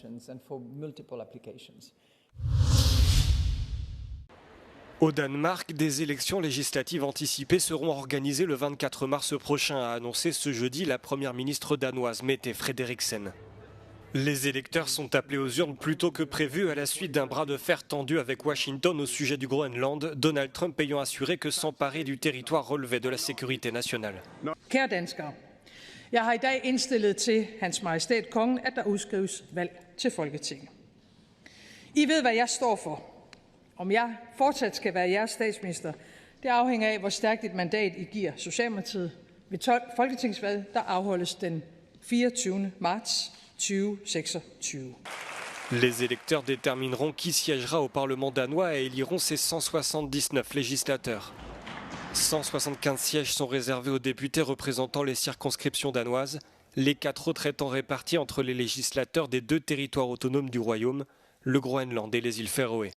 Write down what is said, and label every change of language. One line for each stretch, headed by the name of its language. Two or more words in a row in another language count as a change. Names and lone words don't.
French: Au Danemark, des élections législatives anticipées seront organisées le 24 mars prochain, a annoncé ce jeudi la première ministre danoise Mette Frederiksen. Les électeurs sont appelés aux urnes plus tôt que prévu à la suite d'un bras de fer tendu avec Washington au sujet du Groenland, Donald Trump ayant assuré que s'emparer du territoire relevait de la sécurité nationale.
Danish: Kære danskere, jeg har I dag indstillet til Hans Majestæt Kongen, at der udskrives valg til Folketinget. I ved, hvad jeg står for. Om jeg fortsat skal være jeres statsminister, det afhænger af, hvor stærkt et mandat I giver Socialdemokratiet ved folketingsvalget, der afholdes den 24. marts 2026.
French: Les électeurs détermineront qui siégera au Parlement danois et éliront ses 179 législateurs. 175 sièges sont réservés aux députés représentant les circonscriptions danoises, les 4 autres étant répartis entre les législateurs des 2 territoires autonomes du Royaume, le Groenland et les îles Féroé.